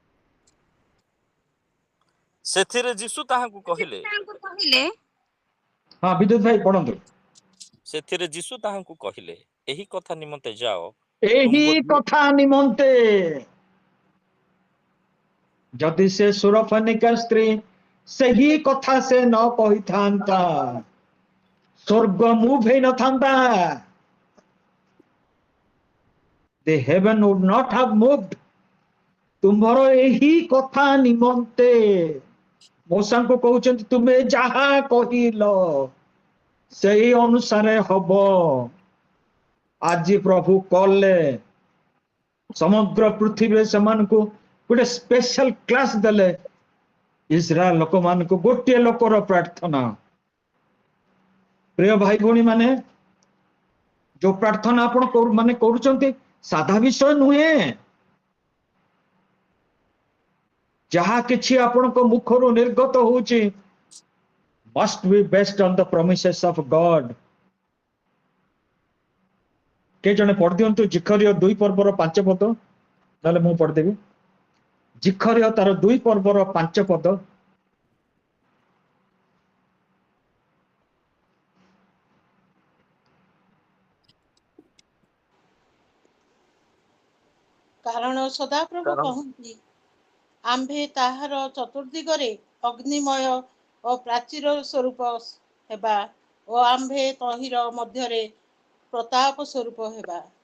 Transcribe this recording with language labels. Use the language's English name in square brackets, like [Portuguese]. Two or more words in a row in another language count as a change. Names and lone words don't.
[Odia] ସେଥିରେ ଯୀଶୁ ତାହାଙ୍କୁ କହିଲେ, ତାଙ୍କୁ କହିଲେ, ହଁ ବିଦ୍ୟୁତ ଭାଇ ପଢନ୍ତୁ। ସେଥିରେ ଯୀଶୁ ତାହାଙ୍କୁ କହିଲେ, ଏହି କଥା ନିମନ୍ତେ ଯାଅ, ଏହି ତୁମ୍ଭ କଥା ନିମନ୍ତେ ଯଦି ସେ ସୁରଫନିକା ସ୍ତ୍ରୀ ସେହି କଥା ସେ ନ କହିଥାନ୍ତା, ସ୍ୱର୍ଗ ମୁଭ୍ ହେଇନଥାନ୍ତା। [English] The heaven would not have moved। [Odia] ତୁମ୍ଭର ଏହି କଥା ନିମନ୍ତେ ମଉସାଙ୍କୁ କହୁଛନ୍ତି ତୁମେ ଯାହା କହିଲ ସେଇ ଅନୁସାରେ ହବ। ଆଜି ପ୍ରଭୁ କଲେ ସମଗ୍ର ପୃଥିବୀରେ ସେମାନଙ୍କୁ ଗୋଟେ [English] special class [Odia] ଦେଲେ। ଇସ୍ରାଏଲ ଲୋକମାନଙ୍କୁ ଗୋଟିଏ ଲୋକର ପ୍ରାର୍ଥନା। ପ୍ରିୟ ଭାଇ ଭଉଣୀ ମାନେ, ଯୋଉ ପ୍ରାର୍ଥନା ଆପଣ ମାନେ କରୁଛନ୍ତି ସାଧା ବିଷୟ ନୁହେଁ। ଯାହା କିଛି ଆପଣଙ୍କ ମୁଖରୁ ନିର୍ଗତ ହଉଛି [English] must be based on the promises of God। [Odia] କେ ଜଣେ ପଢିଦିଅନ୍ତୁ ଜିଖରିୟ 2 ପର୍ବର 5 ପଦ, ନହେଲେ ମୁଁ ପଢିଦେବି। ଜିଖରିୟ ତାର 2 ପର୍ବର 5 ପଦ। କାରଣ ସଦାପ୍ରଭୁ କହନ୍ତି, ଆମ୍ଭେ ତାହାର ଚତୁର୍ଦିଗରେ ଅଗ୍ନିମୟ ଓ ପ୍ରାଚୀର ସ୍ୱରୂପ ହେବା ଓ ଆମ୍ଭେ ତହିଁର ମଧ୍ୟରେ ପ୍ରତାପ ସ୍ୱରୂପ ହେବା।